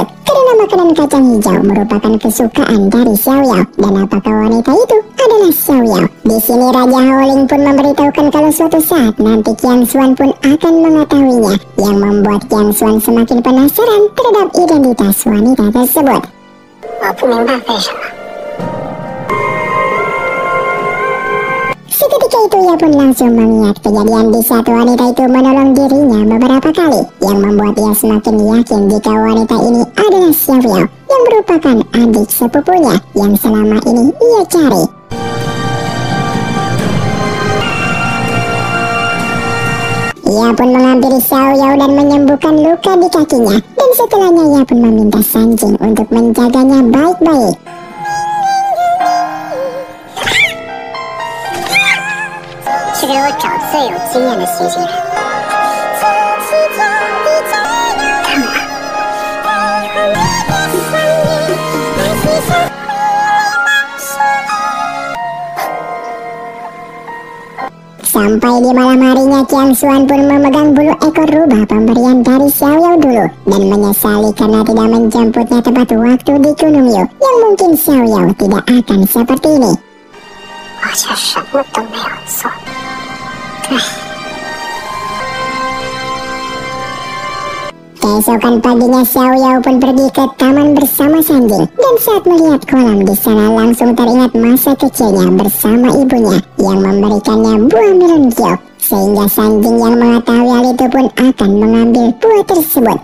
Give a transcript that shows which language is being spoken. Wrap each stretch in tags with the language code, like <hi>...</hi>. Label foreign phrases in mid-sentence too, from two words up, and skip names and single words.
<id>Karena makanan kacang hijau merupakan kesukaan dari Xiao Yao, dan apakah wanita itu adalah Xiao Yao? Di sini Raja Howling pun memberitahukan kalau suatu saat nanti Qiang Xuan pun akan mengetahuinya, yang membuat Qiang Xuan semakin penasaran terhadap identitas wanita tersebut.</id> <zh>我不明白为什么。</zh> <id>Seketika itu ia pun langsung mengingat kejadian di saat wanita itu menolong dirinya beberapa kali, yang membuat ia semakin yakin jika wanita ini adalah Xiao Yao, yang merupakan adik sepupunya yang selama ini ia cari. Ia pun menghampiri Xiao Yao dan menyembuhkan luka di kakinya, dan setelahnya ia pun meminta Sanjing untuk menjaganya baik-baik.</id> <zh>去给我找最有经验的袭击人。干嘛？</zh> <id>Sampai di malam harinya Qiang Xuan pun memegang bulu ekor rubah pemberian dari Xiao Yao dulu, dan menyesali karena tidak menjemputnya tepat waktu di Gunung Yu, yang mungkin Xiao Yao tidak akan seperti ini.</id> <zh>我却什么都没有做。</zh> <id>Keesokan paginya Xiao Yao pun pergi ke taman bersama Sanjing, dan saat melihat kolam di sana langsung teringat masa kecilnya bersama ibunya yang memberikannya buah melon giok, sehingga Sanjing yang mengetahui hal itu pun akan mengambil buah tersebut.</id>